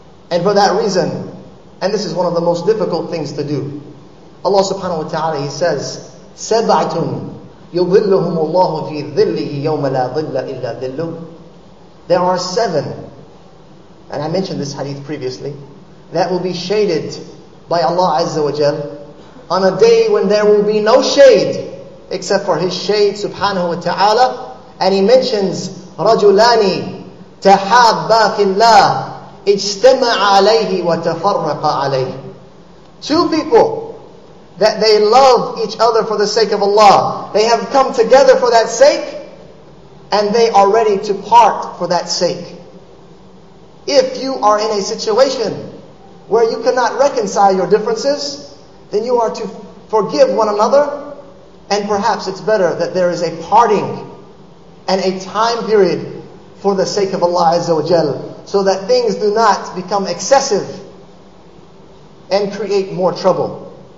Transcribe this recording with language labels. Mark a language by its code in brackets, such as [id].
[en] And for that reason, and this is one of the most difficult things to do, Allah subhanahu wa ta'ala, He says, [ar] سَبْعَةٌ يُظِلُّهُمُ اللَّهُ فِي ظِلِّهِ يَوْمَ لَا ظِلَّ إِلَّا ظِلُّهُ. [en] There are 7, and I mentioned this hadith previously, that will be shaded by Allah Azza wa Jal on a day when there will be no shade except for His shade subhanahu wa ta'ala. And He mentions [ar] رَجُلَانِ تَحَابَّا فِي اللَّهِ اجْتَمَعَ عَلَيْهِ وَتَفَرَّقَ عَلَيْهِ. [en] 2 people that they love each other for the sake of Allah. They have come together for that sake, and they are ready to part for that sake. If you are in a situation where you cannot reconcile your differences, then you are to forgive one another, and perhaps it's better that there is a parting and a time period for the sake of Allah Azza wa Jal, so that things do not become excessive and create more trouble.